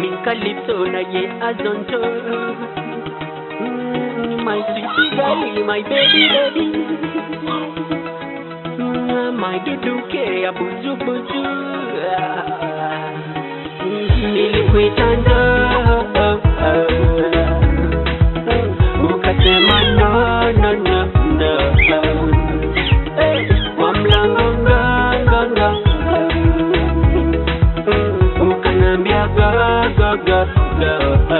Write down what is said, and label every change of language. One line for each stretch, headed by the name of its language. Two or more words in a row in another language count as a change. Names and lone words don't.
Swahili: calypso na ye azonto.
English: My sweetie girl, my baby baby.
Swahili: My duduke ya buju buju. Nilikuitanda ukasema
English: no no no no.
Swahili: Kwa mlango nganga ukanambia ga ga ga.